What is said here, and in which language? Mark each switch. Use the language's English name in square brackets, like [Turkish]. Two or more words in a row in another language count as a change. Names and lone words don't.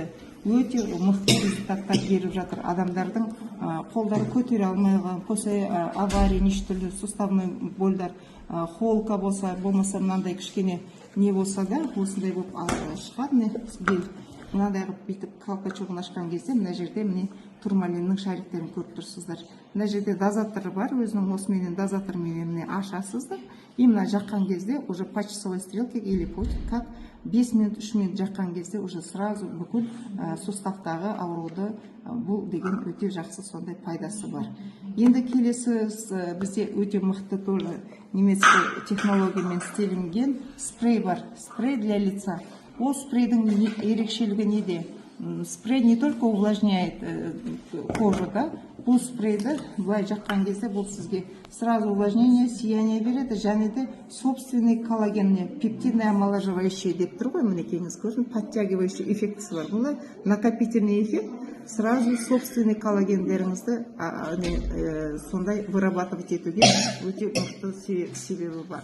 [Kazakh] Өте мықты результаттар беріп жатыр. Адамдардың қолдары көтере алмайған, [Russian] после авария, [Kazakh] неше түрлі суставный больдар, холка болса, болмаса мынандай кішкене не болса да, осындай болып шығады гель. мынандай қылып бүйтіп колпачогын ашқан кезде мына жерде міне турмалиннің шариктерін көріп тұрсыздар. Мына жерде дозатор бар, өзінің осыменен дозаторменен міне ашасыздар. И мына жаққан кезде [Russian] уже по часовой стрелке или как 5 минут 3 минут [Kazakh] жаққан кезде [Russian] уже сразу [Kazakh] бүкіл суставтағы ауруды бұл деген өте жақсы сондай пайдасы бар. Енді келесі бізде өте мықты [Russian] тоже немецкий [Kazakh] технологиямен істелінген спрей бар, [Russian] спрей для лица. [Kazakh] Ол спрейдің ерекшелігі неде? [Russian] Спрей не только увлажняет кожу, да? [Kazakh] Бұл спрейді былай жаққан кезде бұл сізге [Russian] сразу увлажнение, [Kazakh] сияние береді, және де собственный коллагенне [Russian] пептидное омоложивающее [Kazakh] деп тұр ғой, мінекейіңіз көрдің, подтягивающий эффектісі бар. Бұлай [Russian] накопительный эффект, сразу собственный [Kazakh] коллагендеріңізді сондай вырабатывать етуге өте мықты себебі бар.